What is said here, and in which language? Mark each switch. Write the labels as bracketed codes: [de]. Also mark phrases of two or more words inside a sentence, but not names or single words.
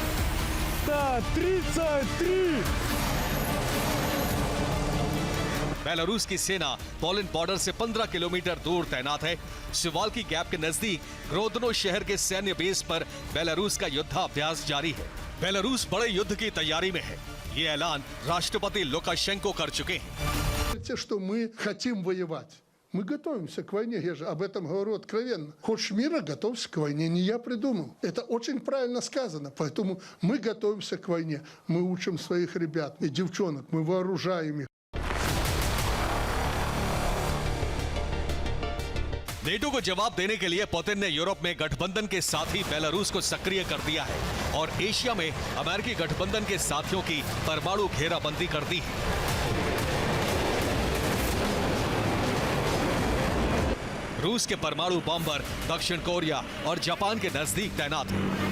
[hi] बेलारूस की सेना पोलैंड बॉर्डर से 15 किलोमीटर दूर तैनात है। सुवाल्की गैप के नजदीक ग्रोदनो शहर के सैन्य बेस पर बेलारूस का युद्धाभ्यास जारी है। बेलारूस बड़े युद्ध की तैयारी में है। ये ऐलान राष्ट्रपति लुकाशेंको कर चुके हैं। [ru] Что мы хотим воевать. Мы готовимся к войне, я же об этом говорю откровенно. Хочешь мира, готовься к войне, не я придумал. Это очень правильно сказано, поэтому мы готовимся к войне. Мы учим своих ребят и девчонок, мы вооружаем их. [hi] नेटो को जवाब देने के लिए पुतिन ने यूरोप में गठबंधन के साथी बेलारूस को सक्रिय कर दिया है और एशिया में अमेरिकी गठबंधन के साथियों की परमाणु घेराबंदी कर दी है। रूस के परमाणु बॉम्बर दक्षिण कोरिया और जापान के नजदीक तैनात हैं।